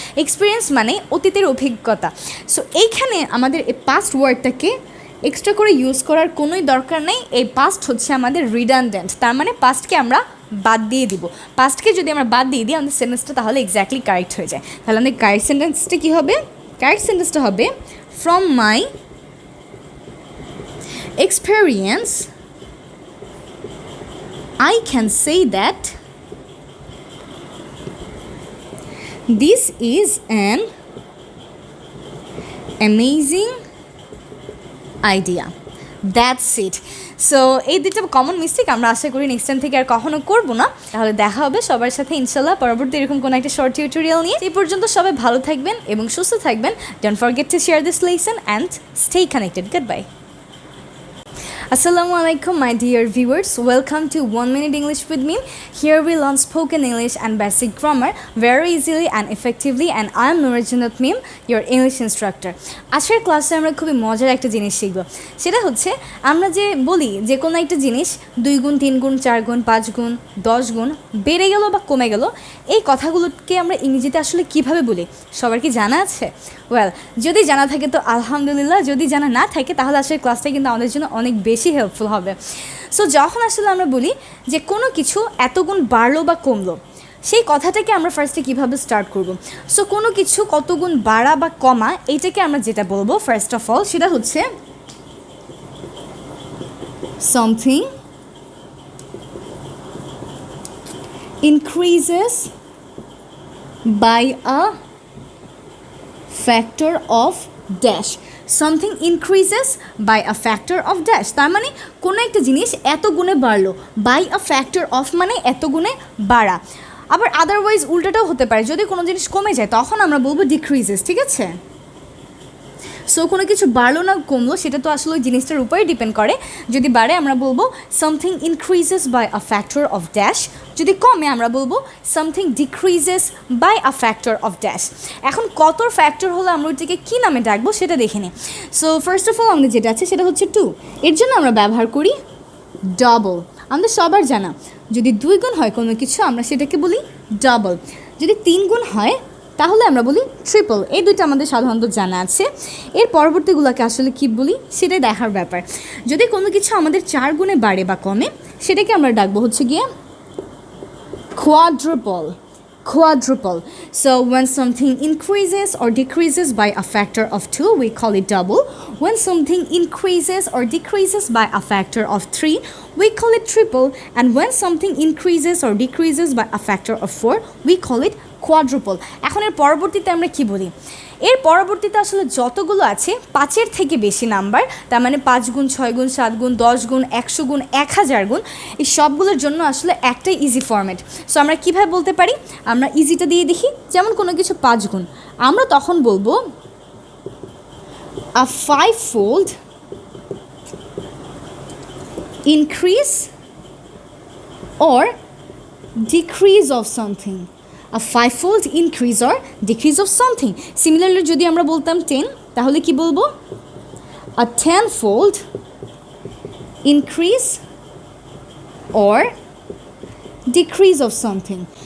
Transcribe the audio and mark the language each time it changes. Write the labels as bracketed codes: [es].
[bn] Experience মানে অতীতের অভিজ্ঞতা। সো এইখানে আমাদের এই পাস্ট ওয়ার্ডটাকে এক্সট্রা করে ইউজ করার কোনোই দরকার নেই। এই পাস্ট হচ্ছে আমাদের রিডান্ডেন্ট, তার মানে পাস্টকে আমরা বাদ দিয়ে দিব। পাস্টকে যদি আমরা বাদ দিয়ে দিই আমাদের সেন্টেন্সটা তাহলে এক্স্যাক্টলি কারেক্ট হয়ে যায়। তাহলে আমাদের কারেক্ট সেন্টেন্সটা কী হবে? কারেক্ট সেন্টেন্সটা হবে [en] From my experience I can say that this is an amazing idea. That's it. [bn] So এই দুটো কমন মিস্টেক আমরা আশা করি নেক্সট টাইম থেকে আর কখনো করবো না। তাহলে দেখা হবে সবার সাথে ইনশাল্লাহ পরবর্তী এরকম কোনো একটা শর্ট টিউটোরিয়াল নিয়ে। এই পর্যন্ত সবাই ভালো থাকবেন এবং সুস্থ থাকবেন। [en] Don't forget to share this lesson and stay connected. Good bye. Assalamu alaikum my dear viewers, welcome to 1 Minute English with me. Here we learn spoken English and basic grammar very easily and effectively, and I am Nurajunat Mim, your English instructor. [bn] আজকের ক্লাসে আমরা খুবই মজার একটা জিনিস শিখব। সেটা হচ্ছে আমরা যে বলি যে কোনো একটা জিনিস 2 গুণ 3 গুণ 4 গুণ 5 গুণ 10 গুণ বেড়ে গেল বা কমে গেল, এই কথাগুলোকে আমরা ইংরেজিতে আসলে কিভাবে বলি সবার কি জানা আছে? ওয়েল, যদি জানা থাকে তো আলহামদুলিল্লাহ, যদি জানা না থাকে তাহলে আসলে ক্লাসটা কিন্তু আমাদের জন্য অনেক বেশি হেল্পফুল হবে। সো যখন আসলে আমরা বলি যে কোনো কিছু এত গুণ বাড়লো বা কমলো, সেই কথাটাকে আমরা ফার্স্টে কীভাবে স্টার্ট করব? সো কোনো কিছু কত গুণ বাড়া বা কমা, এইটাকে আমরা যেটা বলবো ফার্স্ট অফ অল সেটা হচ্ছে something increases by a [en] factor of dash. Something increases by a factor of dash. [bn] তার মানে কোনো একটা জিনিস এত গুণে বাড়লো, [en] by a factor of [bn] মানে এত গুণে বাড়া। আবার আদারওয়াইজ উল্টাটাও হতে পারে, যদি কোনো জিনিস কমে যায় তখন আমরা বলবো ডিক্রিজেস। ঠিক আছে? সো কোনো কিছু বাড়লো না কমলো সেটা তো আসলে ওই জিনিসটার উপরে ডিপেন্ড করে। যদি বাড়ে আমরা বলবো something increases by a factor of dash, যদি কমে আমরা বলবো something decreases by a factor of dash. এখন কত ফ্যাক্টর হলে আমরা ওইটাকে কী নামে ডাকবো সেটা দেখে নিই। সো ফার্স্ট অফ অল আমাদের যেটা আছে সেটা হচ্ছে 2, এর জন্য আমরা ব্যবহার করি ডাবল। আমাদের সবার জানা যদি 2 গুণ হয় কোনো কিছু আমরা সেটাকে বলি ডাবল, যদি 3 গুণ হয় তাহলে আমরা বলি ট্রিপল। এই দুইটা আমাদের সাধারণত জানা আছে। এর পরবর্তীগুলোকে আসলে কী বলি সেটাই দেখার ব্যাপার। যদি কোনো কিছু আমাদের 4 গুণে বাড়ে বা কমে সেটাকে আমরা ডাকবো হচ্ছে গিয়ে quadruple. Quadruple. [en] So when something increases or decreases by a factor of 2, we call it double. When something increases or decreases by a factor of 3, we call it triple. And when something increases or decreases by a factor of 4, we call it quadruple. [bn] এখন এর পরবর্তীতে আমরা কি বলি? এর পরবর্তীতে আসলে যতগুলো আছে 5-এর থেকে বেশি নাম্বার, তার মানে 5 গুণ 6 গুণ 7 গুণ 10 গুণ 100 গুণ 1000 গুণ, এই সবগুলোর জন্য আসলে একটাই ইজি ফরম্যাট। সো আমরা কীভাবে বলতে পারি? আমরা ইজিটা দিয়ে দেখি। যেমন কোনো কিছু 5 গুণ, আমরা তখন বলবো আ [en] 5-fold increase or decrease of something. A 5-fold increase or decrease of something. [bn] Similarly যদি আমরা বলতাম 10 তাহলে কি বলবো? [en] A 10-fold increase or decrease of something.